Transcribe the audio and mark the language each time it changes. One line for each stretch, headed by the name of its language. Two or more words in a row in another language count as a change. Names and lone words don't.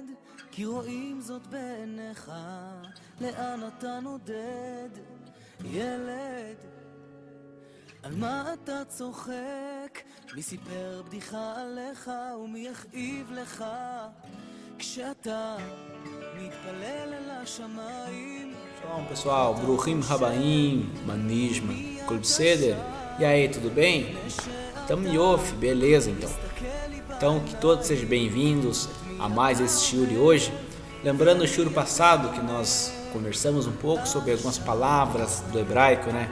Hebrew: כי רואים זאת בעיניך, לאן אתה נודד? ילד, על מה אתה צוחק? מי סיפר בדיחה עליך ומי יכאיב לך? כשאתה מתפלל אל השמיים.
Portuguese: Shalom pessoal,
Hebrew: ברוכים הבאים, מה נשמע,
Portuguese: Clube Ceder. E aí, tudo bem? Tamo em off, beleza então. Então que todos sejam bem-vindos a mais esse shiur de hoje. Lembrando o shiur passado que nós conversamos um pouco sobre algumas palavras do hebraico, né?